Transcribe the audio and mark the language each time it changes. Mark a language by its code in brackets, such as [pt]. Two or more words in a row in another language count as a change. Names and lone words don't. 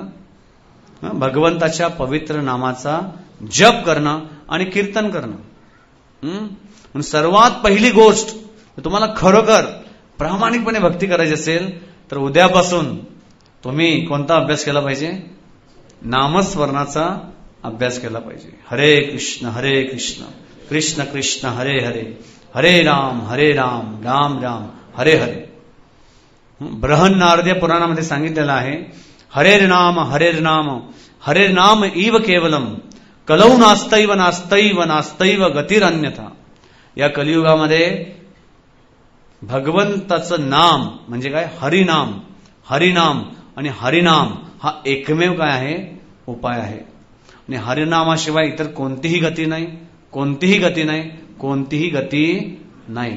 [mr] भगवंताच्या पवित्र नामाचा जप करणं आणि कीर्तन करणं. सर्वात पहिली गोष्ट, तुम्हाला खरोखर प्रामाणिकपणे भक्ती करायची असेल तर उद्यापासून तुम्ही कोणता अभ्यास केला पाहिजे, नामस्मरणाचा अभ्यास केला पाहिजे. [sa] हरे कृष्ण कृष्ण कृष्ण हरे हरे, हरे राम राम राम हरे हरे. [mr] बृहन्नारदीय पुराणामध्ये सांगितलेलं आहे, [sa] हरे नाम इव केवलम कलौ नास्तैव नास्तैव नास्तैव गतिरन्यथा. [mr] या कलियुगामध्ये भगवंताचं नाम म्हणजे काय, हरिनाम आणि हरिनाम हा एकमेव काय आहे, उपाय आहे. आणि हरिनामाशिवाय इतर कोणतीही गती नाही.